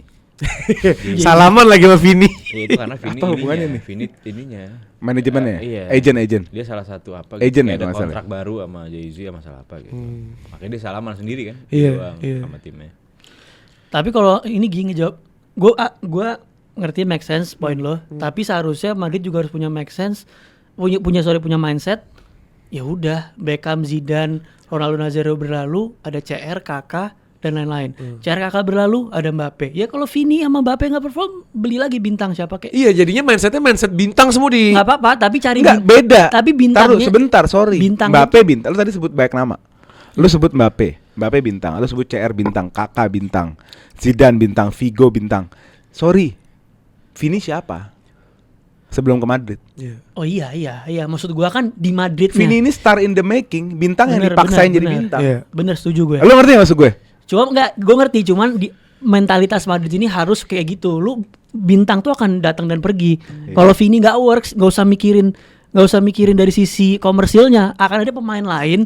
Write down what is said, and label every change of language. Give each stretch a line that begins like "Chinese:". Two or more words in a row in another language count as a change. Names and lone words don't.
Indonesian: Salaman lagi sama Vini. Iya itu karena Vini Apa hubungannya ininya, nih? Vini ininya. Manajemennya, Iya. agent. Dia salah satu apa Agent ya, kayak ada nggak salah. kontrak baru sama Jay-Z sama salah apa gitu. Makanya dia salaman sendiri kan. Iya, doang iya. sama timnya. Tapi kalau ini gini ngejawab, gue ngerti
English: make sense point
Indonesian: lo. Tapi seharusnya Madrid juga harus punya
English: make sense,
Indonesian: punya mindset. Ya udah, Beckham, Zidane, Ronaldo Nazario berlalu, ada CR, Kakak dan lain-lain. CR, Kakak berlalu, ada Mbappe. Ya kalau Vini sama Mbappe nggak perform, beli lagi bintang siapa kayak. Iya, jadinya mindsetnya mindset bintang semua di. Nggak apa-apa, tapi cari Enggak, beda. Tapi Taruh bintangnya sebentar, sorry. bintangnya Mbappe bintang. Lu tadi sebut banyak nama. Lu sebut Mbappe bintang. Lu sebut CR bintang, Kakak bintang, Zidane bintang, Figo bintang. Sorry. Vini siapa? Sebelum ke Madrid. Iya. Oh iya, maksud gua kan di Madridnya. Vini ini
English: star in the making,
Indonesian: bintang yang Bener, dipaksain jadi bener. bintang. Iya. Bener, setuju gue. Lu ngerti gak maksud gue? Cuma gue ngerti, cuman di mentalitas Madrid ini harus kayak gitu. Lu bintang tuh akan datang dan pergi. Kalau Vini nggak works, nggak usah mikirin dari sisi komersilnya. Akan ada pemain lain